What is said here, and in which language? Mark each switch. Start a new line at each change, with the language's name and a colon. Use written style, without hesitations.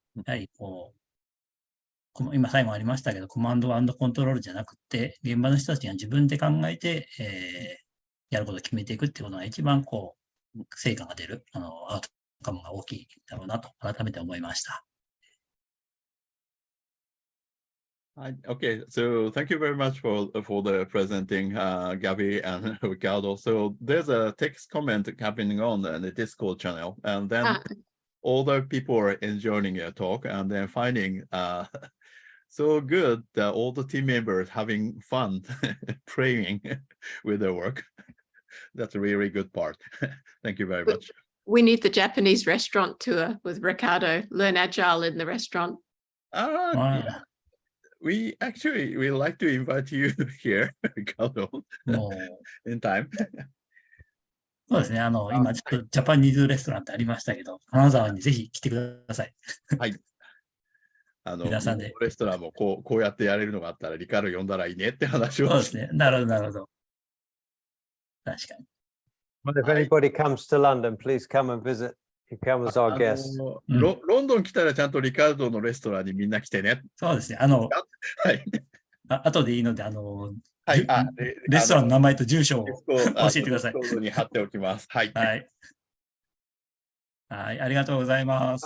Japanese: やはり、今最後ありましたけど、コマンド&コントロールじゃなくて、現場の人たちが自分で考えて、やることを決めていくっていうことが一番、成果が出る、アウトカムが大きいだろうなと改めて思いました。
English: Okay, so thank you very much for the presenting, Gabby and Ricardo. So there's a text comment happening on the Discord channel, and then all the people are enjoying your talk, and then finding so good that all the team members having fun playing with their work. That's a really good part. Thank you very much. We need the Japanese restaurant tour with Ricardo. Learn Agile in the restaurant. Yeah. We like to invite you here, Ricardo, in time.
Japanese: そうですね。今ちょっとジャパニーズレストランってありましたけど、金沢にぜひ来てください。はい。皆さんで。レストランもこうやってやれるのがあったら、リカルド呼んだらいいねって話を。そうですね。なるほど、なるほど。確かに。
English: But if anybody comes to London, please come and visit. You come as our guest.
Japanese: ロンドン来たらちゃんとリカルドのレストランにみんな来てね。そうですね。はい。後でいいので、はい、レストランの名前と住所を教えてください。ディスコードに貼っておきます。はい。はい。はい、ありがとうございます。